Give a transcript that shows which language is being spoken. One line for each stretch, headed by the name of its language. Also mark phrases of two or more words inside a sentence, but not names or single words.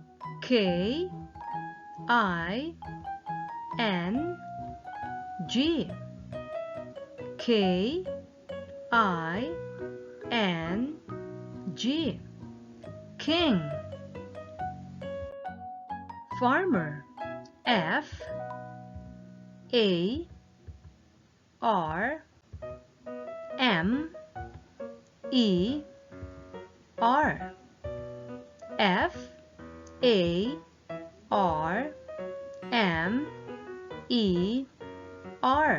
English: K-I-N-G. K-I-N-G. King. Farmer. F-A-R-M-E-R. F-A-R-M-E-R.